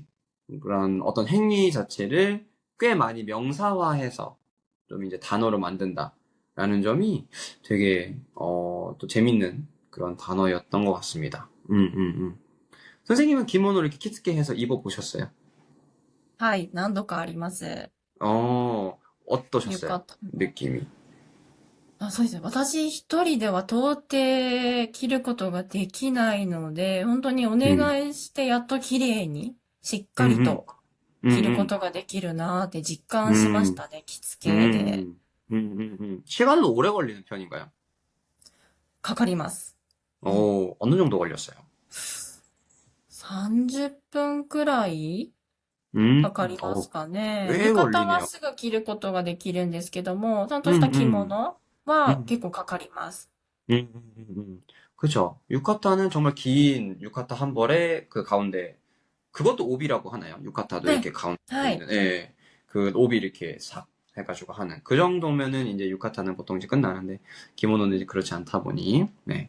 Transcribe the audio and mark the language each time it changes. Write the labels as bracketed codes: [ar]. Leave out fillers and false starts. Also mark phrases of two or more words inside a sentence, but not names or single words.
[ko] 그런 어떤 행위 자체를 꽤 많이 명사화해서 좀 이제 단어로 만든다라는 점이 되게, 또 재밌는 그런 단어였던 것 같습니다. 선생님은 기모노를 이렇게 키스케 해서 입어보셨어요? [ja] はい。何度かあります。 [ko] 어떠셨어요? [ja] 浴衣。 [ko] 느낌이. [ja] あ、そうですね。私一人では到底着ることができないので、本当にお 음, 願いしてやっと綺麗に、しっ 음, かり 음, と着るこ 음, とができるなーって実感しまし 음, たね。着付けで [ko] 음, 시간은 오래 걸리는 편인가요? [ja] かかります。うん。 [ko] 어느 정도 걸렸어요? [ja] 30 分くらいかかりますかね。 [ko] 꽤 [ja] 浴衣は [ko] 걸리네요. [ja] すぐ着ることができるんですけども、ちゃんとした 음, 着 음, 物は 음, 結構かかります。 [ko] 그죠. 유카타는 정말 긴 유카타 한 벌에 그 가운데, 그것도 오비라고 하나요? 유카타도 [ja] はい。 [ko] 이렇게 가운데 [ja] はい。 [ko] 있는, 예. 그 오비 이렇게 싹 해가지고 하는. 그 정도면은 이제 유카타는 보통 이제 끝나는데, 기모노는 이제 그렇지 않다 보니, 네.